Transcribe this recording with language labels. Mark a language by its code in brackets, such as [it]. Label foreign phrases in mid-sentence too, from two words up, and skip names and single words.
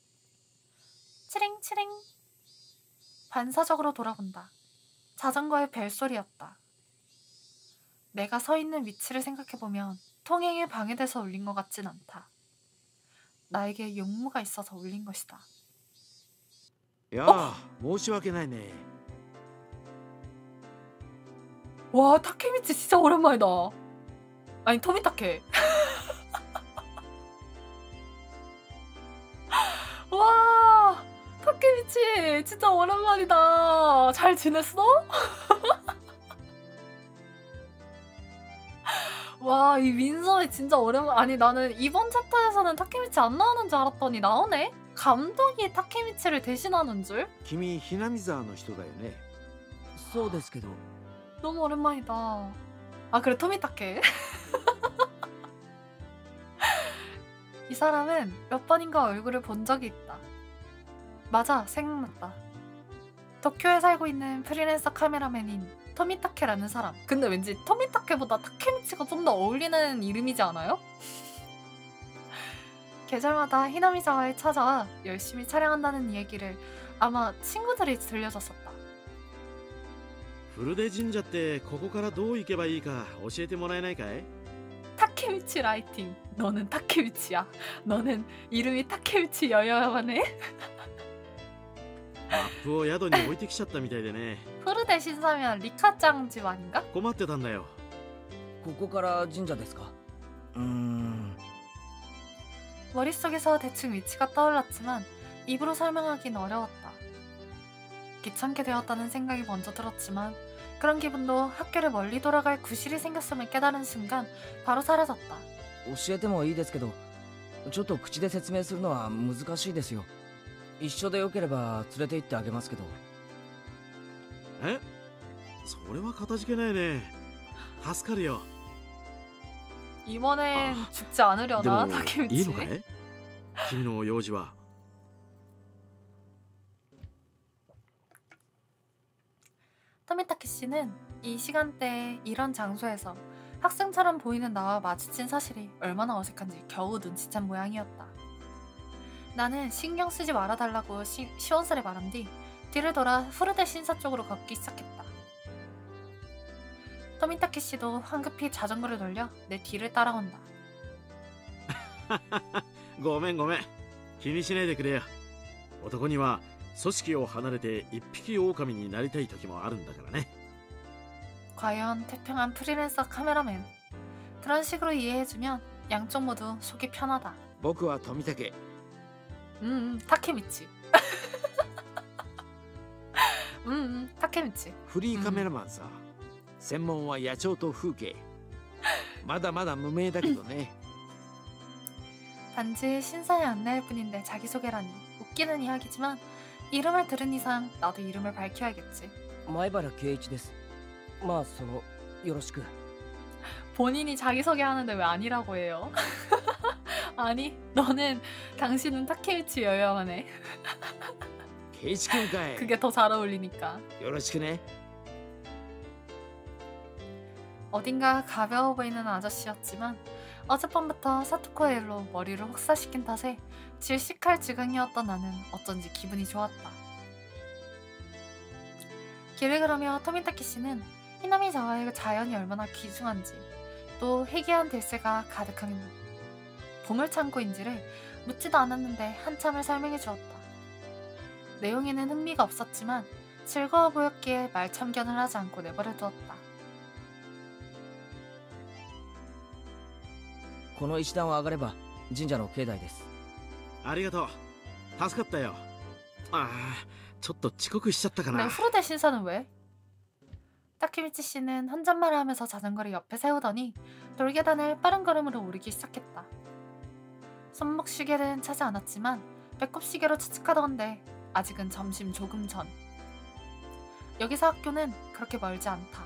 [ko] 치링치링. 반사적으로 돌아본다. 자전거의 벨소리였다. 내가 서 있는 위치를 생각해보면 통행에 방해돼서 울린 것 같진 않다. 나에게 용무가 있어서 울린 것이다. [ja] やあ、申し訳ないね。 [ko] 와, 타케미치 진짜 오랜만이다. 아니, 토미타케. 와, 타케미치 진짜 오랜만이다. 잘 지냈어? 와, 이 민서이 진짜 오랜만. 아니, 나는 이번 챕터에서는 타케미치 안 나오는 줄 알았더니 나오네? 감독이 타케미치를 대신하는 줄? [ja] 君、ひなみ沢の人だよね。そうですけど。 [ko] 너무 오랜만이다. 아, 그래, 토미타케. 이 사람은 몇 번인가 얼굴을 본 적이 있다. 맞아, 생각났다. 도쿄에 살고 있는 프리랜서 카메라맨인 토미타케라는 사람. 근데 왠지 토미타케보다 타케미치가 좀 더 어울리는 이름이지 않아요? 계절마다 히나미자와에 찾아와 열심히 촬영한다는 얘기를 아마 친구들이 들려줬었다. [ja] 古出神社ってここからどう行けばいいか教えてもらえないかい？ [ko] 타케미치 라이팅. 너는 타케미치야. 너는 이름이 타케미치 여여야만 해. [ja] マップを宿に置いてきちゃったみたいでね。 [ko] 푸르데 신사면 리카짱 집 아닌가? [ja] 困ってたんだよ。ここから神社ですか。 [ko] 머릿속에서 대충 위치가 떠올랐지만 입으로 설명하긴 어려웠다. 귀찮게 되었다는 생각이 먼저 들었지만 그런 기분도 학교를 멀리 돌아갈 구실이 생겼음을 깨달은 순간 바로 사라졌다. [ja] 教えてもいいですけど、ちょっと口で説明するのは難しいですよ。一緒でよければ連れて行ってあげますけど。え？それはかたじけないね。助かるよ。 [ko] 이번엔 아, 죽지 않으려나 [ja] でもいい [ko] 타케미치? [ja] のかい？君の用事は。 [ko] 토미타케 씨는 이 시간대에 이런 장소에서 학생처럼 보이는 나와 마주친 사실이 얼마나 어색한지 겨우 눈치챈 모양이었다. 나는 신경 쓰지 말아달라고 시원스레 말한 뒤 뒤를 돌아 후르데 신사 쪽으로 걷기 시작했다. 토미타케 씨도 황급히 자전거를 돌려 내 뒤를 따라온다. [ja] ごめんごめん。気にしないでくれよ。男には組織を離れて一匹狼になりたい時もあるんだからね。 [ko] 과연 태평한 프리랜서 카메라맨. 그런 식으로 이해해주면 양쪽 모두 속이 편하다. [ja] 僕は富武。 [ko] 타케미치. 타케미치. [ja] フリーカメラマンさ。専門は野鳥と風景。まだまだ無名だけどね。 [ko] 단지 신사의 안내일 뿐인데 자기소개라니 웃기는 이야기지만 이름을 들은 이상 나도 이름을 밝혀야겠지. [ja] 前原圭一です。まあよろしく。 [ko] 본인이 자기소개하는데 왜 아니라고 해요? 아니, 당신은 타케미치 여여하네. [ja] 圭一君かい。 [ko] 그게 더 잘 어울리니까. [ja] よろしくね。 [ko] 어딘가 가벼워 보이는 아저씨였지만 어젯밤부터 사토코의 일로 머리를 혹사시킨 탓에 질식할 지경이었던 나는 어쩐지 기분이 좋았다. 길을 걸으며 토미타키 씨는 히나미자와의 자연이 얼마나 귀중한지 또 희귀한 들새가 가득한 보물창고인지를 묻지도 않았는데 한참을 설명해 주었다. 내용에는 흥미가 없었지만 즐거워 보였기에 말참견을 하지 않고 내버려 두었다. [ja] この石段を上がれば神社の境内です。ありがとう。助かったよ。ああ、ちょっと遅刻しちゃったか [ko] 근데 [ja] な。 [ko] 후르데 신사는 왜? 타케미치 씨는 혼잣말을 하면서 자전거를 옆에 세우더니 돌계단을 빠른 걸음으로 오르기 시작했다. 손목 시계는 차지 않았지만 배꼽 시계로 추측하던데 아직은 점심 조금 전. 여기서 학교는 그렇게 멀지 않다.